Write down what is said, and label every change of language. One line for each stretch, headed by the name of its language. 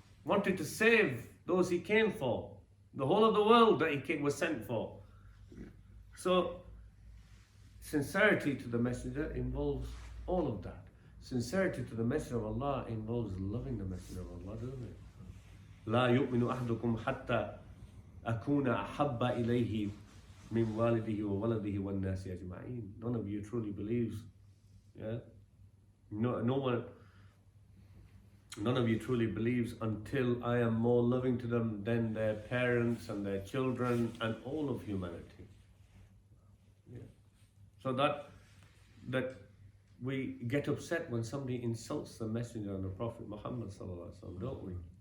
English: Wanted to save those he came for. The whole of the world that he was sent for. So, sincerity to the Messenger involves all of that. Sincerity to the Messenger of Allah involves loving the Messenger of Allah, doesn't it?
Arabic: لا يؤمن أحدكم حتى أكون أحب إليه من والده وولده والناس أجمعين.
English: None of you truly believes. Yeah? None of you truly believes until I am more loving to them than their parents and their children and all of humanity. Yeah. So that we get upset when somebody insults the Messenger and the Prophet Muhammad sallallahu alaihi wasallam, don't we?